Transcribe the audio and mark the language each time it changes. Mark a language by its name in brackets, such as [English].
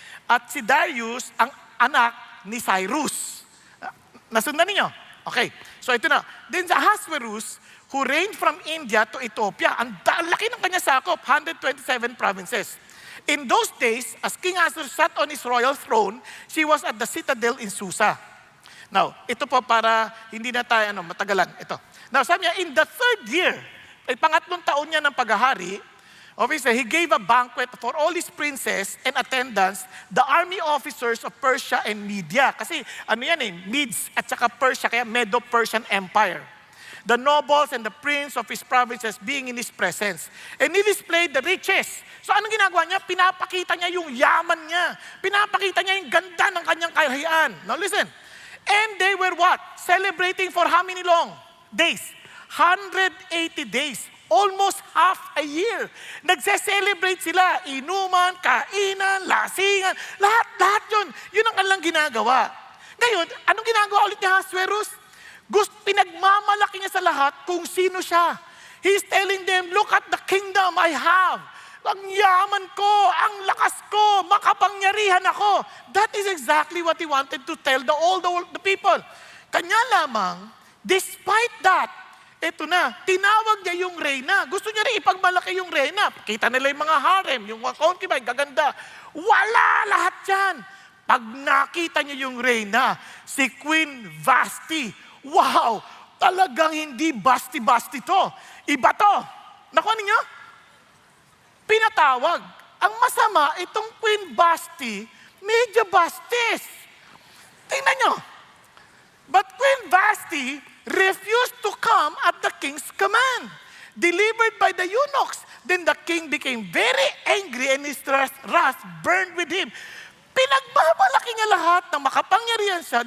[Filipino] At si Darius, ang anak ni Cyrus. Nasundan ninyo? Okay. So ito na. Then sa Ahasuerus, [English] who reigned from India to Ethiopia. [Filipino] Ang laki ng kanya sakop, 127 provinces. [English] In those days, as King Ahasuerus sat on his royal throne, she was at the citadel in Susa. Now, [Filipino] ito po para hindi na tayo matagalan. [English] Ito. Now, [Filipino] sabi niya, [English] in the third year, [Filipino] ay pangatlong taon niya ng paghahari, [English] obviously, he gave a banquet for all his princes and attendants, the army officers of Persia and Media. [Filipino] Kasi Medes at saka Persia, kaya Medo-Persian Empire. [English] The nobles and the prince of his provinces being in his presence. And he displayed the riches. So [Filipino] anong ginagawa niya? Pinapakita niya yung yaman niya. Pinapakita niya yung ganda ng kanyang kaharian. [English] Now listen. And they were what? Celebrating for how many long days? 180 days. Almost half a year. [Filipino] Nagse-celebrate sila. Inuman, kainan, lasingan. Lahat yun. Yun ang kanilang ginagawa. Ngayon, anong ginagawa ulit ni Ahasuerus? Pinagmamalaki niya sa lahat kung sino siya. [English] He's telling them, look at the kingdom I have. [Filipino] Ang yaman ko, ang lakas ko, makapangyarihan ako. [English] That is exactly what he wanted to tell all the people. [Filipino] Kanya lamang, despite that, eto na, tinawag niya yung reyna. Gusto niya rin ipagmalaki yung reyna. Kita nila yung mga harem, yung mga concubine, gaganda. Wala lahat yan. Pag nakita niya yung reyna, si Queen Vashti, wow, talagang hindi basti-basti to. Iba to. Nakuha ninyo? Pinatawag. Ang masama, itong Queen Vashti, medyo bastis. Tingnan nyo. [English] But Queen Vashti refused to come at the king's command, delivered by the eunuchs. Then the king became very angry and his wrath burned with him. [Filipino] Pinagbabalaki niya lahat na makapangyarihan siya.